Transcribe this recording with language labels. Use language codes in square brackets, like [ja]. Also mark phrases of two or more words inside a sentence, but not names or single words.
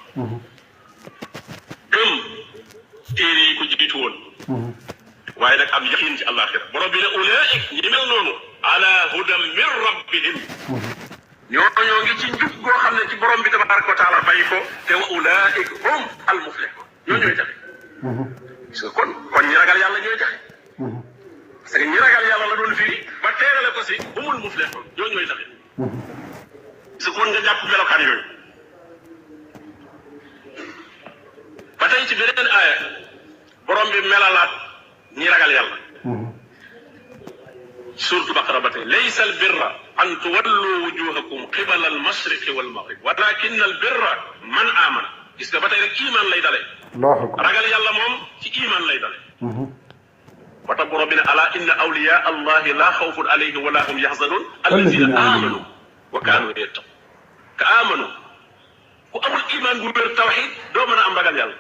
[wo] gëm téere yi ko jiitu woon waaye nag am yaqin ci àllaaxira borom bi ne ulaa'ik ñi mel noonu [ar] على هدى من ربهم [wo] ñoo ngi ci njub goo xam ne ci borom bi [ar] تبارك وتعالى [wo] bàyyi ko te [ar] وأولئك هم المفلحون [wo] ñoo ñooy taxe [fr] parce que [wo] kon ñi ragal yàlla ñooy taxe [fr] parce que [wo] ñi ragal yàlla la doon firi ba teerale ko si [ar] هم المفلحون [wo] ñoo ñooy taxe su kon nga jàpp melokaan yooyu ba tey ci beneen aaya borom bi melalaat ñi ragal yàlla suuratu baqara ba tey [ar] ليس البر أن تولوا وجوهكم قبل المشرق والمغرب ولكن البر من آمن [wo] gis nga ba tey rek iman lay dale ragal yàlla moom ci iman lay dale ba tax borom bi ne [ar] ألا إن أولياء الله لا خوف عليهم ولا هم يحزنون الذين آمنوا وكانوا يتقون [wo] ka amanu ku amul iman gu wér tawxid doo mën a am ragal yàlla